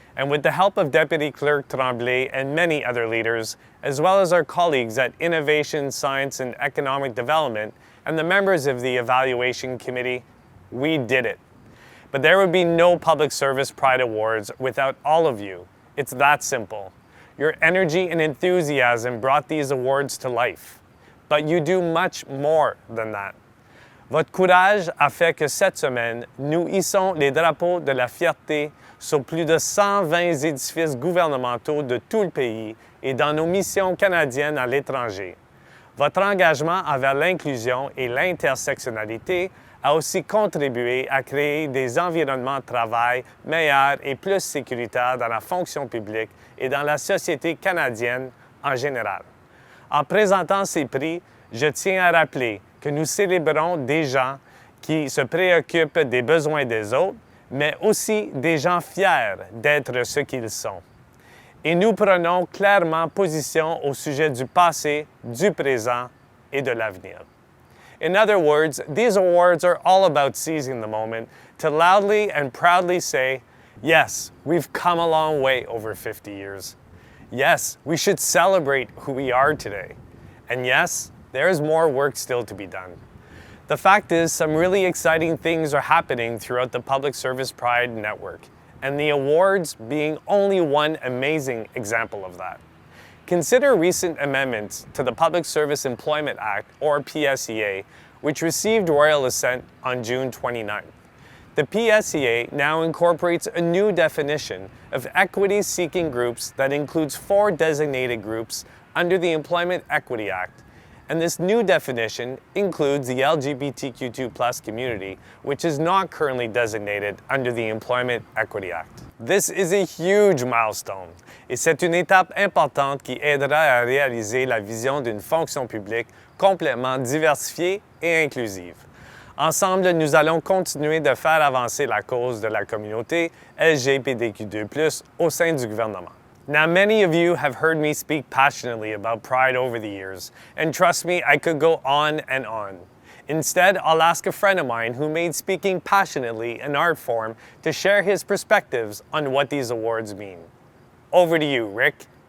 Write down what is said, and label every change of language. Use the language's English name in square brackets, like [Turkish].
[English] And with the help of Deputy Clerk Tremblay and many other leaders, as well as our colleagues at Innovation, Science and Economic Development and the members of the Evaluation Committee, we did it. But there would be no Public Service Pride Awards without all of you. It's that simple. Your energy and enthusiasm brought these awards to life. But you do much more than that. [French] Votre courage a fait que cette semaine, nous hissons les drapeaux de la fierté sur plus de 120 édifices gouvernementaux de tout le pays et dans nos missions canadiennes à l'étranger. Votre engagement envers l'inclusion et l'intersectionnalité a aussi contribué à créer des environnements de travail meilleurs et plus sécuritaires dans la fonction publique et dans la société canadienne en général. En présentant ces prix, je tiens à rappeler que nous célébrons des gens qui se préoccupent des besoins des autres, mais aussi des gens fiers d'être ce qu'ils sont. Et nous prenons clairement position au sujet du passé, du présent et de l'avenir. [English] In other words, these awards are all about seizing the moment to loudly and proudly say, yes, we've come a long way over 50 years. Yes, we should celebrate who we are today. And yes, there is more work still to be done. The fact is, some really exciting things are happening throughout the Public Service Pride network, and the awards being only one amazing example of that. Consider recent amendments to the Public Service Employment Act, or PSEA, which received royal assent on June 29th. The PSEA now incorporates a new definition of equity-seeking groups that includes 4 designated groups under the Employment Equity Act. And this new definition includes the LGBTQ2+ community, which is not currently designated under the Employment Equity Act. This is a huge milestone, [French] et c'est une étape importante qui aidera à réaliser la vision d'une fonction publique complètement diversifiée et inclusive. Ensemble, nous allons continuer de faire avancer la cause de la communauté LGBTQ2+ au sein du gouvernement. [English] Now, many of you have heard me speak passionately about Pride over the years, and trust me, I could go on and on. Instead, I'll ask a friend of mine who made speaking passionately an art form to share his perspectives on what these awards mean. Over to you, Rick.